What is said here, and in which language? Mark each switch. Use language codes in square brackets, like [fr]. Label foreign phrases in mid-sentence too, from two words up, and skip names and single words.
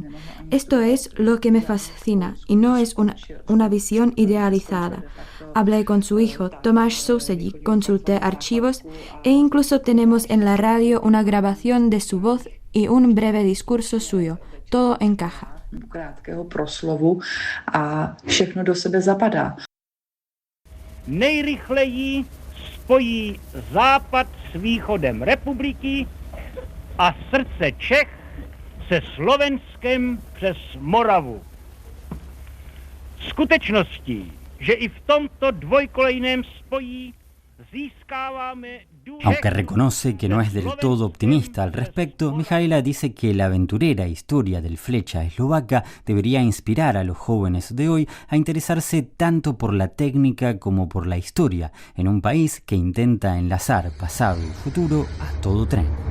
[es] Esto es lo que me fascina y no es una visión idealizada. Hablé con su hijo, Tomáš Sousedík, consulté archivos e incluso tenemos en la radio una grabación de su voz y un breve discurso suyo. Todo encaja. [cs] Krátkého proslovu a všechno do sebe zapadá. Nejrychleji spojí západ s východem republiky a srdce Čech se Slovenskem přes Moravu. Skutečností, že i v tomto dvojkolejném spojí získáváme. [es] Aunque reconoce que no es del todo optimista al respecto, Mijaela dice que la aventurera historia del Flecha Eslovaca debería inspirar a los jóvenes de hoy a interesarse tanto por la técnica como por la historia, en un país que intenta enlazar pasado y futuro a todo tren.